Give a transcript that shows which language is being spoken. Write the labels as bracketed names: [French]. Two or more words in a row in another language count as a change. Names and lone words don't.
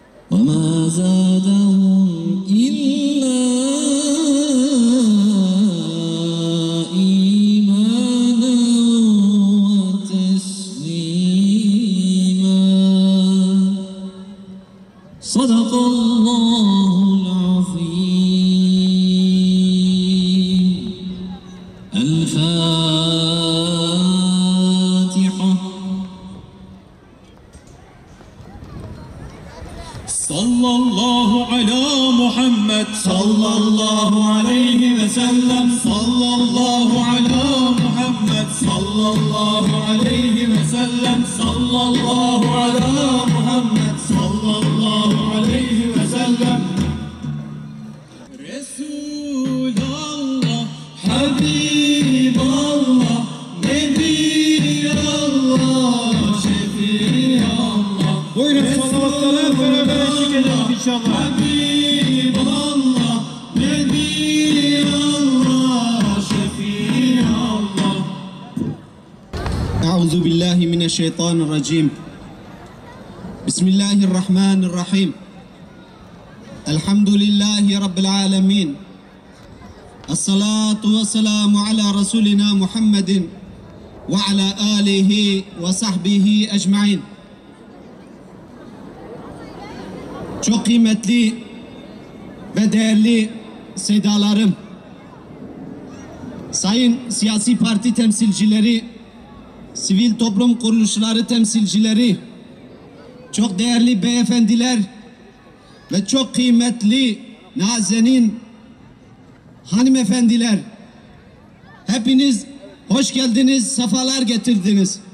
[Arabic] وما زادهم إلا إيمانا وتسليما صدق الله العظيم الفاتحة صلى الله على محمد صلى الله عليه و وسلم صلى الله على محمد صلى الله عليه وسلم صلى الله على محمد صلى الله عليه وسلم رسول الله حبيب الله نبي الله شفيع الله [Turkish] Buyurun salavatlar beraber eşlik edelim inşallah. [Arabic] حبيب الله، نبي الله، شفيع الله. أعوذ بالله من الشيطان الرجيم بسم الله الرحمن الرحيم الحمد لله رب العالمين الصلاة والسلام على رسولنا محمد وعلى آله وصحبه أجمعين. [Turkish] Çok kıymetli ve değerli sedalarım, sayın siyasi parti temsilcileri, sivil toplum kuruluşları temsilcileri, çok değerli beyefendiler ve çok kıymetli nazenin hanımefendiler, hepiniz hoş geldiniz, sefalar getirdiniz.